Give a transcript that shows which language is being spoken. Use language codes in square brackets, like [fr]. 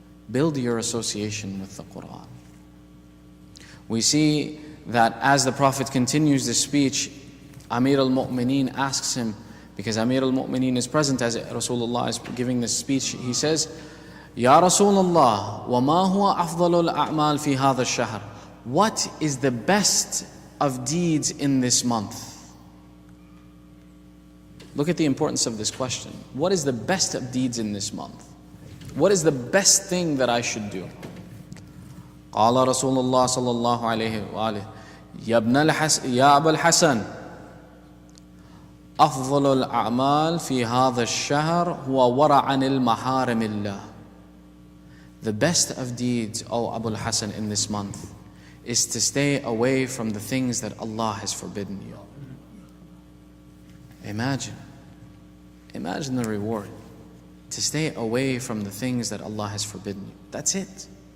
[en] Build your association with the Qur'an. We see that as the Prophet continues the speech, Amir al-Mu'mineen asks him, because Amir al-Mu'mineen is present as Rasulullah is giving this speech, he says, Ya Rasulullah, [ar] وَمَا هُوَ أَفْضَلُ الْأَعْمَالِ فِي هَذَا الشَّهْرِ. [en] What is the best of deeds in this month? Look at the importance of this question. What is the best of deeds in this month? What is the best thing that I should do? [ar] قال رسول الله صلى الله عليه وآله يا أبا الحسن أفضل الأعمال في هذا الشهر هو ورع عن المحارم الله. [en] The best of deeds, O Abu al-Hasan, in this month is to stay away from the things that Allah has forbidden you. Imagine the reward. To stay away from the things that Allah has forbidden you. That's it.